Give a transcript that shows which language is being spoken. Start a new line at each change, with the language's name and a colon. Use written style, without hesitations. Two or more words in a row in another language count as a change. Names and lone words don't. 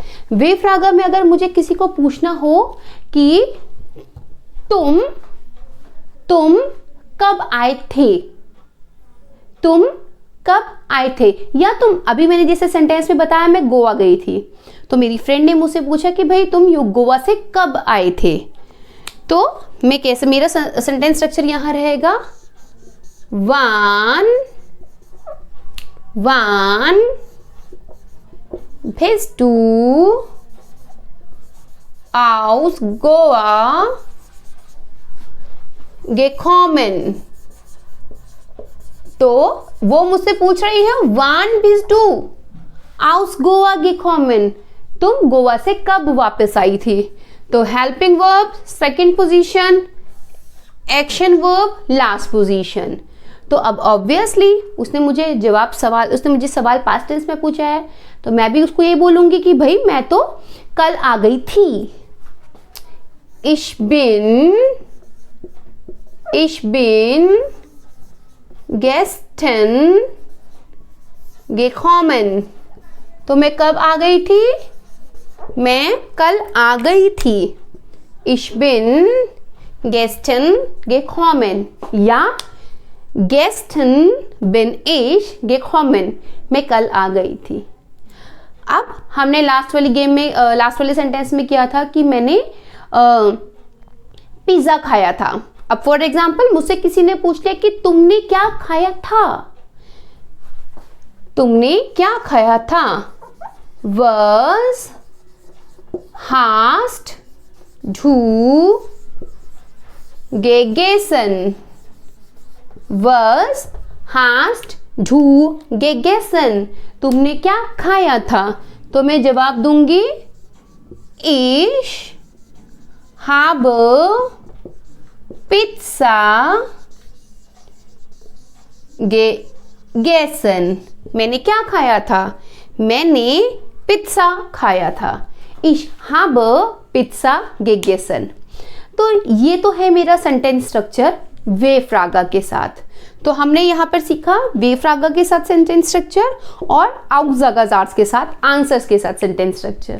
German: W-Frage
Hindi: में अगर मुझे किसी को पूछना हो कि तुम कब आए थे, या तुम, अभी मैंने जैसे सेंटेंस में बताया मैं गोवा गई थी, तो मेरी फ्रेंड ने मुझसे पूछा कि भाई तुम गोवा से कब आए थे, तो मैं कैसे, मेरा
English: sentence structure
Hindi: यहां रहेगा,
German: wann bist du aus Goa gekommen।
Hindi: तो वो मुझसे पूछ रही है
German: wann bist du aus Goa gekommen,
Hindi: तुम गोवा से कब वापस आई थी।
English: तो helping verb second position, action verb last position.
Hindi: तो अब ऑब्वियसली उसने मुझे सवाल
English: past tense
Hindi: में पूछा है, तो मैं भी उसको ये बोलूंगी कि भाई मैं तो कल आ गई थी।
German: Ich bin gestern gekommen।
Hindi: तो मैं कब आ गई थी, मैं कल आ गई थी।
German: Ich bin gestern gekommen या gestern bin ich gekommen,
Hindi: मैं कल आ गई थी। अब हमने लास्ट वाले सेंटेंस में किया था कि मैंने पिज्जा खाया था। अब
English: for example
Hindi: मुझसे किसी ने पूछ लिया कि तुमने क्या खाया था,
German: was hast du gegessen,
Hindi: तुमने क्या खाया था। तो मैं जवाब दूंगी
German: ich habe Pizza gegessen।
Hindi: मैंने क्या खाया था, मैंने पिज्जा खाया था।
German: Ich habe Pizza gegessen।
Hindi: तो ये तो है मेरा
English: sentence structure
German: W-Frage
Hindi: के साथ। तो हमने यहाँ पर सीखा
German: W-Frage
Hindi: के साथ
English: sentence structure
Hindi: और आउटजागाजार्स के साथ, आंसर्स के साथ
English: sentence structure.